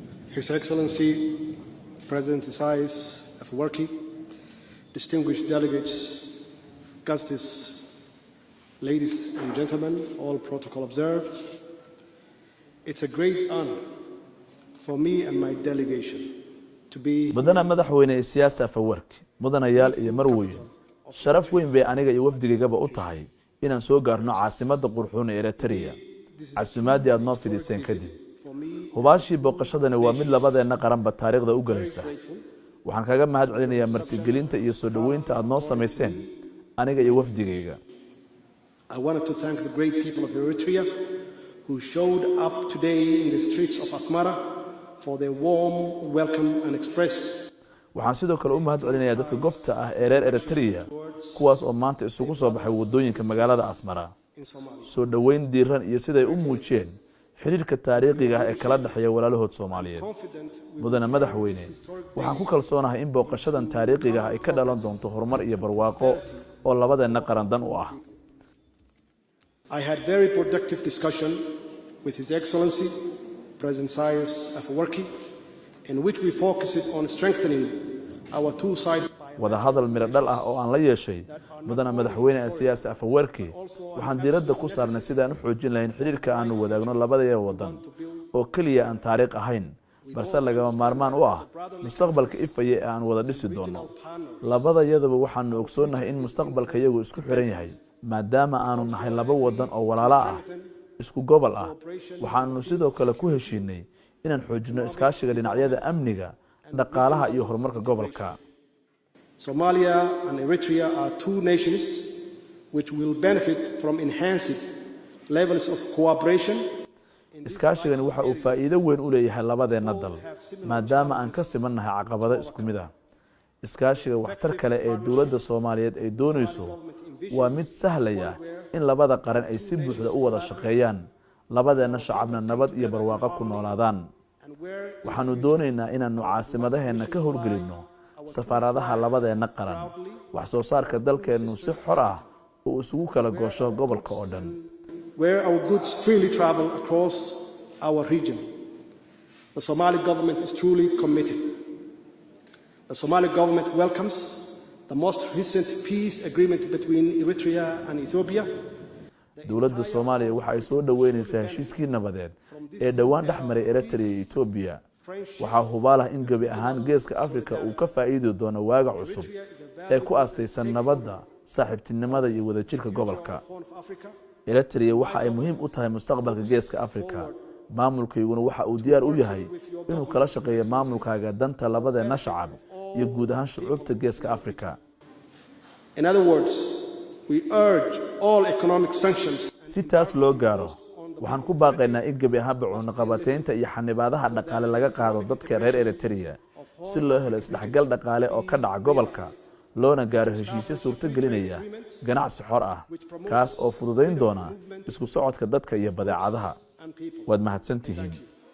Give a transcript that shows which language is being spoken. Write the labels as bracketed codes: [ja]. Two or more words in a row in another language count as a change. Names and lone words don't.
[en] His Excellency President Isaias Afwerki, distinguished delegates, guests, ladies and gentlemen, all protocol observed. It's a great honor for me and my delegation to be بدنا مدحوينه السياسة [so] Afwerki mudanayaal iyo marweyn sharaf weyn bay aniga iyo wafdigayga u tahay inaan soo gaarno caasimadda qurxoon ee Eritrea casuumaadii aad noo fidiseen kadib hubaashii booqashadani waa mid labadeena qaranba taariikhda u galaysa waxaan kaga mahad celinayaa martigelinta iyo soo dhaweynta aad noo sameyseen aniga iyo wafdigayga [en] I wanted to thank the great people of Eritrea who showed up today in the streets of Asmara for their warm welcome and expressed [so] waxaan sidoo kale u mahad celinayaa dadka goobta ah ee reer Eritrea kuwaas oo maanta isugu soo baxay wadooyinka magaalada Asmara soo dhaweyn diiran iyo siday u muujiyeen xiriirka taariikhiga ah ee kala dhaxeeya walaalahood Soomaaliyeed mudana madaxweyne waxaan ku kalsoonahay in booqashadan taariikhiga ah ay ka dhalan doonto horumar iyo barwaaqo oo labadeena qaran dan u ah [en] I had very productive discussion with His Excellency President Isaias Afwerki in which we focused on strengthening our two sides [so] wada hadal miro dhal ah oo aan la yeeshay mudana madaxweyne Isaias Afwerki waxaan diiradda ku saarnay sidaan u xoojin lahayn xiriirka aanu wadaagno labada wadan oo kaliya aan taariikh ahayn balse lagama maarmaan u ah mustaqbalka ifaya ee aan wada dhisi doono labada yadaba waxaanu ogsoonahay in mustaqbalka iyagu isku xiran yahay maadaama aanu nahay laba wadan oo walaalo ah isku gobol ah waxaanu sidoo kale ku heshiinay inaan xoojino iskaashiga dhinacyada amniga dhaqaalaha iyo horumarka gobolka [en] Somalia and Eritrea are two nations which will benefit from enhanced levels of cooperation. [so] iskaashigani waxa uu faa'iido weyn u leeyahay labadeena dal maadaama aan ka simannahay caqabado isku mid ah iskaashiga waxtar kale ee dawladda Soomaaliyeed ay doonayso waa mid sahlaya in labada qaran ay si buuxda u wada shaqeeyaan labadeena shacabna nabad iyo barwaaqo ku noolaadaan waxaanu doonaynaa inaanu caasimadaheena ka howlgelino safaaradaha labadeena qaran wax soo saarka dalkeenu si xor ah oo isugu kala goosho gobolka oo dhan [en] where our goods freely travel across our region. The Somali government is truly committed. The Somali government welcomes the most recent peace agreement between Eritrea and Ethiopia. [so] dawladda Soomaaliya waxa ay soo dhaweynaysaa heshiiskii nabadeed ee dhawaan dhexmaray Eritrea iyo Ethiopia waxa hubaal ah in gabi ahaan geeska Afrika uu ka faa'iido doono waaga cusub ee ku aasaysan nabadda saaxiibtinimada iyo wadajirka gobolka Eritrea waxa ay muhiim u tahay mustaqbalka geeska Afrika maamulkayguna waxa uu diyaar u yahay inuu kala shaqeeyo maamulkaaga danta labadeena shacab iyo guud ahaan shucuubta geeska Afrika [en] In other words, we urge all economic sanctions [so] si taas loo gaaro waxaan ku baaqaynaa in gabi ahaan cunaqabataynta iyo xanibaadaha dhaqaale laga qaado dadka reer Eritrea si loo helo isdhexgal dhaqaale oo ka dhaca gobolka loona gaaro heshiisyo suurto gelinaya ganacsi xor ah kaas oo fududeyn doona isku socodka dadka iyo badeecadaha waad mahadsantihiin